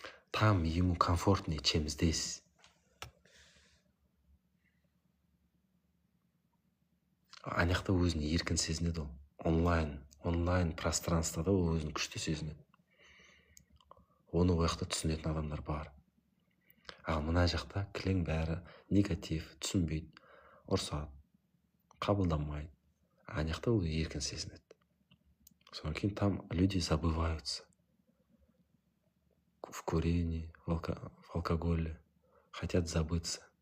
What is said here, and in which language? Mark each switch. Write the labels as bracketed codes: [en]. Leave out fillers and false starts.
[ru] Там ему комфортнее, чем здесь. [kk] Анақта өзін еркін сезінеді ол. Онлайн пространствода ол өзін күшті сезінеді. Оны ояқта түсінетін адамдар бар. Ал мына жақта кілең бәрі негатив, түсінбейді, ұрсады, қабылдамайды. Анақта ол еркін сезінеді. Содан кейін [ru] там люди забываются в курении, в алкоголе, хотят забыться.